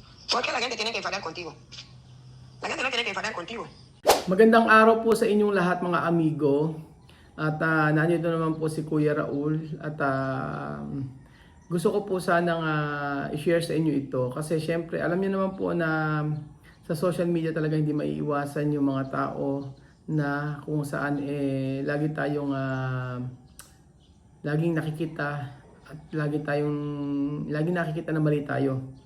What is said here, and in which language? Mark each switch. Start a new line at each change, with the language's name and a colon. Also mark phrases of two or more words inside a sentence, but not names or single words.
Spanish: ¿Por qué la gente tiene que enfadar contigo? La gente no tiene que enfadar contigo.
Filipino: Magandang araw po sa inyong lahat mga amigo. At nandito naman po si Kuya Raul. At gusto ko po sanang i-share sa inyo ito. Kasi syempre alam niyo naman po na sa
English: social media
Filipino: talaga hindi maiiwasan yung mga tao na kung saan laging nakikita at laging nakikita na mali tayo.